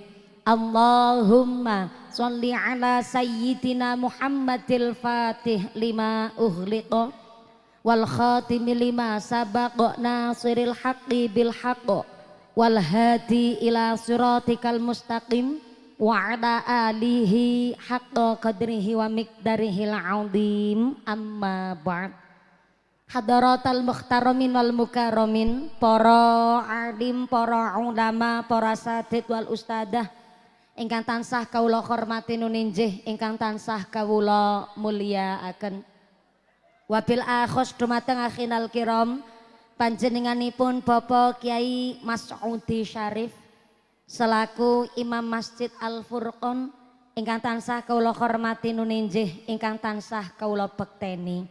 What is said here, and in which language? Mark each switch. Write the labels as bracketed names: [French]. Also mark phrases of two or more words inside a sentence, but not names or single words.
[Arabic] اللهم صل على سيدنا محمد الفاتح لما أغلق والخاتم لما سبق ناصر الحق بالحق والهادي إلى صراطك المستقيم وعلى آله حق قدره ومقداره العظيم أما بعد. حضرات المحترمين والمكرمين, [Javanese] para alim, para ulama, para [Arabic] أساتيذ والأستاذات [Javanese] ingkang tansah kawula hormati nuninjih, ingkang tansah kawula mulyakaken. [Arabic] وبالأخص [Javanese] dumateng [Arabic] أخينا الكرام [Javanese] panjenenganipun Bapak Kiai Mas'udi Syarif selaku Imam Masjid Al Furqon ingkang tansah kawula hormati nuninjih, ingkang tansah kawula bekteni.